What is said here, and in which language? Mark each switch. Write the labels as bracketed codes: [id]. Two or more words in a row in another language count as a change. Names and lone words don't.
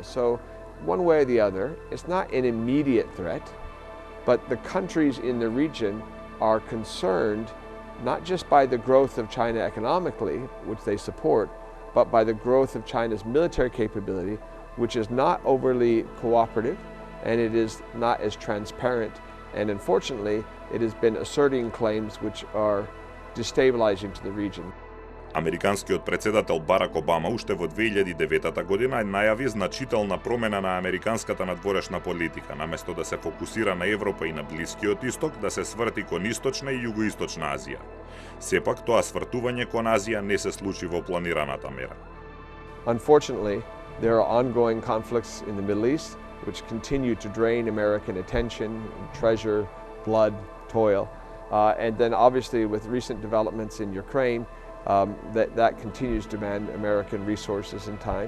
[en] So one way or the other, it's not an immediate threat, but the countries in the region are concerned not just by the growth of China economically, which they support, but by the growth of China's military capability, which is not overly cooperative, and it is not as transparent. And unfortunately, it has been asserting claims which are destabilizing to the region. [mk] Американскиот председател Барак Обама уште во 2009 година најави значителна промена на американската надворешна политика, наместо да се фокусира на Европа и на Блискиот Исток, да се сврти кон Источна и Југоисточна Азија. Сепак тоа свртување кон Азија не се случи во планираната мера. [en] Unfortunately, there are ongoing conflicts in the Middle East which continue to drain American attention, treasure, blood, toil. And then obviously with recent developments in Ukraine, that continues to demand American resources and time.